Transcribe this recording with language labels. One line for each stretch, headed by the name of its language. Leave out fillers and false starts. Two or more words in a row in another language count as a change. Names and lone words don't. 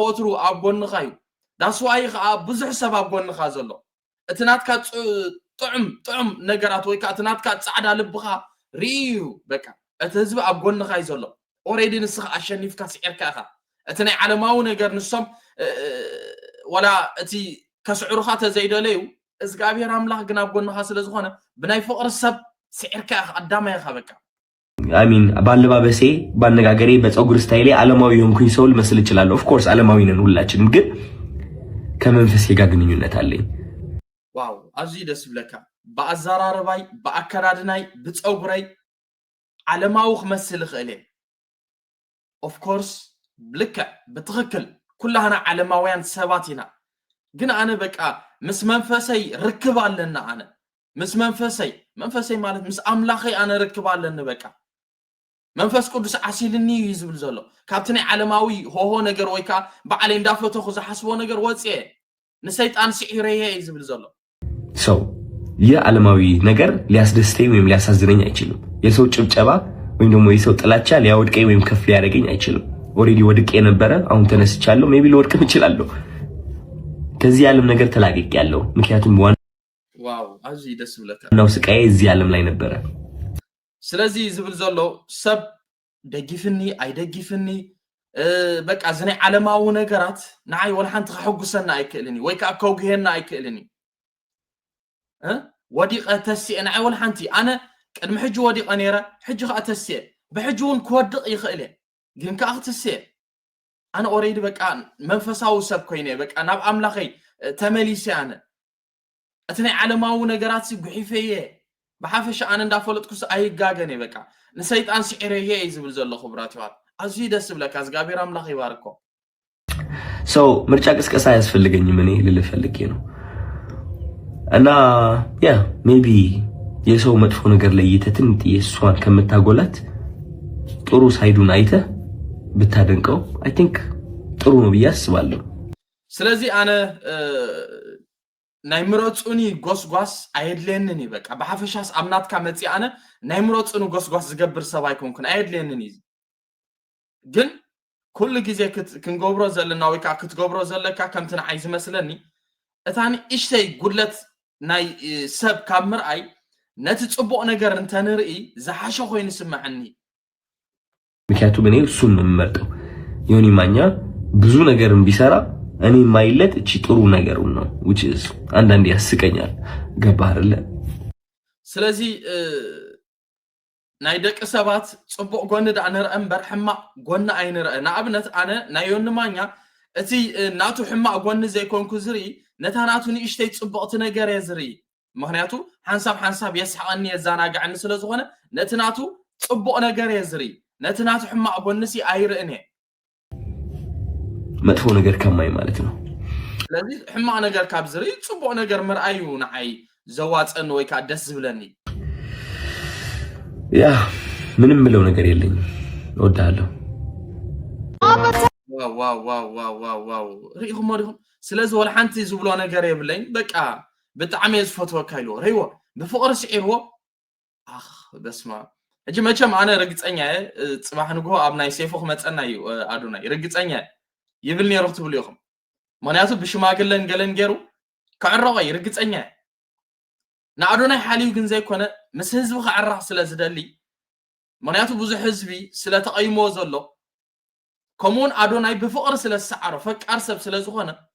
Tigrinya: ወትሩ ኣብ ጎንኻ እዩ ዳስዋይ ከዓ ብዙሕ ሰብ ኣብ ጎንኻ ዘሎ እቲ ናትካ ጥዑም ነገራት ወይካ እቲ ናትካ ጻዕዳ ልብኻ ሪዩ በቃ እቲ ህዝቢ ኣብ ጎንኻ እዩ ዘሎ ኦሬዲ ንስኻ አሸኒፍካ ስዒርካ ኢኻ እቲ ናይ ዓለማዊ ነገር ንሶም ወላ እቲ ከስዕሩኻ ተዘይደለዩ እግዚአብሔር አምላኽ ግን ኣብ ጎንኻ ስለዝኾነ ብናይ ፍቅሪ ሰብ ስዒርካ ኢኻ አዳማይ ኢኻ በቃ
Amharic: አሚን ባለባበሴ ባነጋገሬ በፀጉር ስታይሌ ዓለማዊ የሆንኩኝ ሰው ልመስል እችላለሁ።
English: of course
Amharic: ዓለማዊ ነን ሁላችንም፣ ግን ከመንፈስ ጋር ግንኙነት አለኝ።
Tigrinya: ዋው አዚ ደስ ብለካ በአዛራረባይ በአከዳድናይ በፀጉራይ ዓለማዊ ክመስል ክእለ
English: of course
Tigrinya: ብልከ በትክክል ኩላና ዓለማውያን ሰባት ኢና፣ ግን አነ በቃ ምስ መንፈሰይ ርክብ አለና አነ ምስ መንፈሰይ ማለት ምስ አምላኸይ አነ ርክብ አለና በቃ መንፈስ ቅዱስ ዓሲልኒ ይዝብል ዘሎ ካብቲ ናይ ዓለማዊ ሆሆ ነገር ወይካ በዓለ እንዳፈተኹ ዝሓስቦ ነገር ወጽኤ ንሰይጣን ሲዒረየ ይዝብል ዘሎ
Amharic: ሰው የዓለማዊ ነገር ሊያስደስተኝ ወይም ሊያሳዝነኝ አይችልም። የሰው ጭብጨባ ወይም ደግሞ የሰው ጥላቻ ሊያወድቀኝ ወይም ከፍ ሊያደርገኝ አይችልም። ኦሬዲ ወድቄ ነበረ፣ አሁን ተነስቻለሁ። ሜቢ ልወድቅም እችላለሁ። ከዚህ ዓለም ነገር ተላቅቄያለሁ። ምክንያቱም
Tigrinya: ዋው አዚ ደስ ብለካ
Amharic: ነው ስቃዬ እዚህ ዓለም ላይ ነበረ።
Tigrinya: ስለዚህ ዝብል ዘሎ ሰብ ደጊፍኒ አይደጊፍኒ በቃ ዝናይ ዓለማዊ ነገራት ንዓይ ወልሓንቲ ክሕጉሰና አይክእልኒ ወይካ ከውግሄና አይክእልኒ ወዲቀ ተስየ ንዓይ ወልሓንቲ አነ ቅድሚ ሕጂ ወዲቀ ነይረ ሕጂ ከዓ ተስየ ብሕጂ እውን ክወድቕ ይኽእል ግን ከዓ ክትስየ አነ ኦሬዲ በቃ መንፈሳዊ ሰብ ኮይነ በቃ ናብ አምላኸይ ተመሊሰ አነ እቲ ናይ ዓለማዊ ነገራት ጉሒፈየ በሓፈሻ አነ እንዳፈለጥኩስ አይጋገነ በቃ ንሰይጣን ሲዒረየ ይዝብል ዘሎ ክብራት ይዋል አዚ ደስ ብለካ እግዚአብሔር አምላኽ ይባርኮ።
Amharic: ሰው ምርጫ ቅስቀሳ ያስፈልገኝም እኔ ልልፈልጌ ነው እና ያ ሜቢ የሰው መጥፎ ነገር ለይተትን የሷን ከመታጎላት ጥሩ ሳይዱን አይተ ብታደንቀው
English: I think
Amharic: ጥሩ ነው ብዬ አስባለሁ።
Tigrinya: ስለዚህ አነ ናይ ምረጹኒ ጎስጓስ አይድለንኒ በቃ በሐፈሻስ አምናትካ መጽ አነ ናይ ምረጹኒ ጎስጓስ ዝገብር ሰብ አይኮንኩን አይድለንኒ ግን ኩሉ ግዜ ክንገብሮ ዘለና ወይካ ክትገብሮ ዘለካ ከምትን ዓይ ዝመስለኒ እታኒ እሽተይ ጉድለት ናይ ሰብ ካብ ምርአይ ነቲ ጽቡቕ ነገር እንተንርኢ ዝሓሸ ኮይኑ ስማዕኒ።
Amharic: ምክንያቱም እኔ እሱን ነው የምመርጠው። ዮኒ ማኛ ብዙ ነገርን ቢሰራ እኔ ማይለት እቺ ጥሩ ነገሩ ነው
English: which is
Amharic: አንዳንዴ ያስቀኛል ገባህ አይደለ
Tigrinya: ስለዚህ ናይ ደቂ ሰባት ጽቡቕ ጎኒ ዳ ንርአ እምበር ሕማቕ ጎኒ ኣይንርአ ንኣብነት ኣነ ናይ ዮንማኛ እቲ ናቱ ሕማቕ ጎኒ ዘይኮንኩ ዝርኢ ነታ ናቱ ንእሽተይ ጽቡቕቲ ነገር እየ ዝርኢ ምክንያቱ ሓንሳብ የስሐቀኒ የዛናግዕኒ ስለ ዝኾነ ነቲ ናቱ ጽቡቕ ነገር እየ ዝርኢ ነቲ ናቱ ሕማቕ ጎኒሲ ኣይርእን እየ
Amharic: መጥፎ ነገር ከማይ ማለት ነው
Tigrinya: ስለዚህ ሕማቕ ነገር ካብ ዝርኢ ጽቡቕ ነገር ምርኣዩ ንዓይ ዘዋፀን ወይ ካ ደስ ዝብለኒ
Amharic: ያ ምንም ምለው ነገር የለኝም እወዳለሁ
Tigrinya: ዋው ሪኢኹም ሪኢኹም ስለዚ ወላ ሓንቲ ዝብሎ ነገር የብለኝ በቃ ብጣዕሚ ዝፈትወካ ኢሉ ሪዎ ብፍቕሪ ስዒርዎ ኣኽ በስማ እጂ መቸም ኣነ ርግፀኛ ጽባሕ ንግሆ ኣብ ናይ ሴፉ ክመፀና እዩ ኣዶናይ ርግፀኛ ይብል ነይሩ ትብሉ ኢኹም ምክንያቱ ብሽማግለን ገለን ገይሩ ክዕረቆ ርግፀኛ ንኣዶናይ ሓልዩ ግን ዘይኮነ ምስ ህዝቢ ክዕራቕ ስለ ዝደሊ ምክንያቱ ብዙሕ ህዝቢ ስለ ተቐይሞ ዘሎ ከምኡውን ኣዶናይ ብፍቕሪ ስለ ዝሰዓሮ ፈቃር ሰብ ስለ ዝኾነ